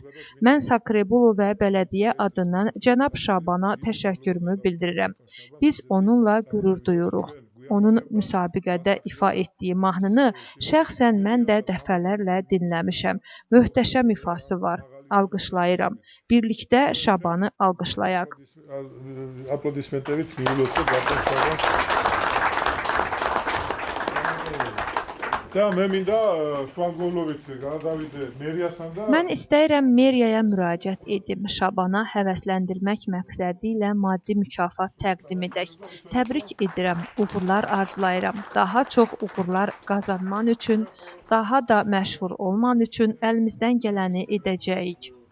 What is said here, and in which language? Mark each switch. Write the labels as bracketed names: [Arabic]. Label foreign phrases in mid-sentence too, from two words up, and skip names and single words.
[Azerbaijani] Mən Sakrebulu və bələdiyyə adından cənab Şabana təşəkkürümü bildirirəm. Biz onunla qürur duyuruq. Onun müsabiqədə ifa etdiyi mahnını şəxsən mən də dəfələrlə dinləmişəm. Möhtəşəm ifası var. Alqışlayıram. Birlikdə Şabanı alqışlayaq. [Georgian] Aplodismentებით მიულოცოთ ბატონ შაბანს. და მე მინდა შუაგულობით გადავიდე მერიასთან და [Azerbaijani] Mən istəyirəm meriyaya müraciət edim. Şabana həvəsləndirmək məqsədi ilə maddi mükafat təqdim edək. Təbrik edirəm, uğurlar arzulayıram. Daha çox uğurlar qazanman üçün, daha da məşhur olman üçün əlimizdən gələni edəcəyik.